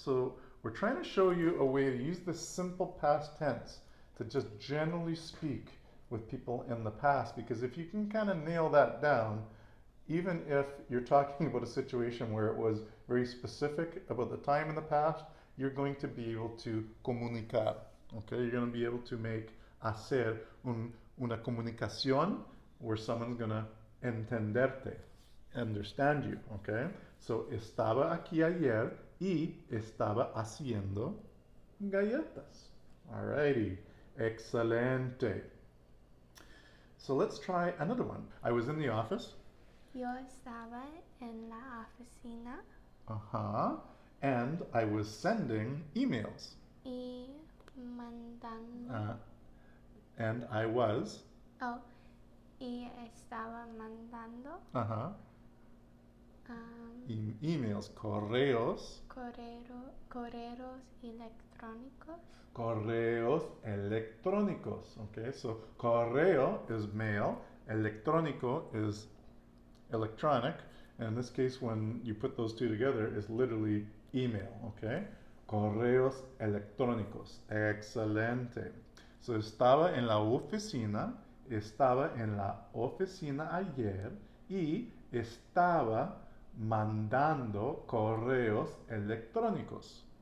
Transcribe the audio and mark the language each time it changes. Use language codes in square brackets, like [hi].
[en] So we're trying to show you a way to use the simple past tense to just generally speak with people in the past, because if you can kind of nail that down, even if you're talking about a situation where it was very specific about the time in the past, you're going to be able to comunicar. Okay, you're going to be able to make [es] hacer una comunicación [en] where someone's going to entenderte, understand you. Okay, so [es] estaba aquí ayer y estaba haciendo galletas. [en] Alrighty, excelente. So let's try another one. I was in the office. [es] Yo estaba en la oficina. [en] And I was sending emails. [es] Y mandando. [en] And I was. [es] Y estaba mandando. [en] Emails, correos. [es] Correos electrónicos. Correos electrónicos. [en] Okay, so correo is mail, electrónico is electronic, and in this case, when you put those two together, it's literally email. [es] Okay, correos electrónicos. Excelente. So estaba en la oficina ayer y estaba mandando correos electrónicos.